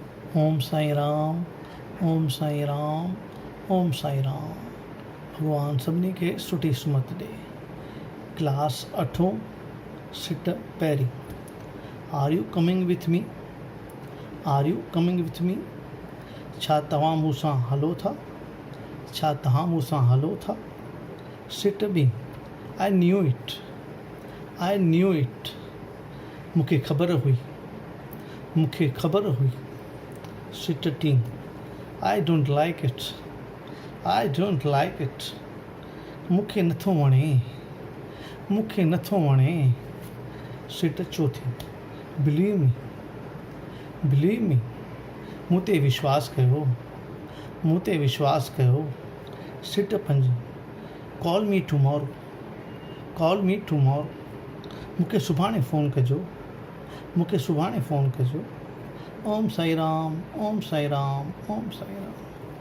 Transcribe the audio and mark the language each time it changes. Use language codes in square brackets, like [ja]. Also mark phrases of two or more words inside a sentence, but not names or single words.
[sd] ओम साई राम, ओम साई राम, ओम साई राम। भगवान सभिनी खे सुठी सुमत ॾे। क्लास 8 सिट पहिरीं। [en] Are you coming with me? Are you coming with me? [sd] छा तव्हां मूं सां हलो था? छा तव्हां मूं सां हलो था? [en] Set B. I knew it, I knew it. [sd] मूंखे ख़बर हुई, मूंखे ख़बर हुई। [en] Set T. I don't like it, I don't like it. [sd] मूंखे नथो वणे, मूंखे नथो वणे। [en] सिट चोथी। Believe me, believe me. [sd] मूं ते विश्वास कयो, मूं ते विश्वास कयो। सिट पंज। [en] Call me tomorrow, call me tomorrow. [sd] मूंखे सुभाणे फ़ोन कजो, मूंखे सुभाणे फ़ोन कजो। ओम साई राम, ओम साई राम, ओम साई राम।